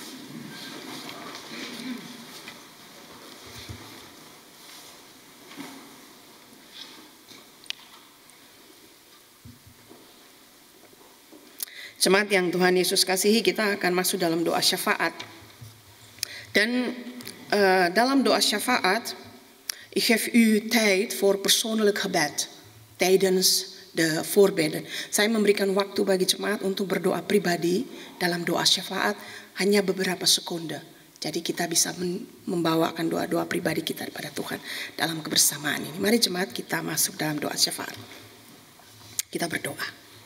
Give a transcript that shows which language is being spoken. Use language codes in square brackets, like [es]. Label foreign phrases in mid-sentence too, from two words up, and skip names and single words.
[id] Jemaat yang Tuhan Yesus kasihi, kita akan masuk dalam doa syafaat. Dan dalam doa syafaat, [nl] ik geef u tijd voor persoonlijk gebed tijdens de voorbeden. [id] Saya memberikan waktu bagi jemaat untuk berdoa pribadi dalam doa syafaat hanya beberapa sekunde. Jadi kita bisa membawakan doa-doa pribadi kita kepada Tuhan dalam kebersamaan ini. Mari jemaat kita masuk dalam doa syafaat. Kita berdoa.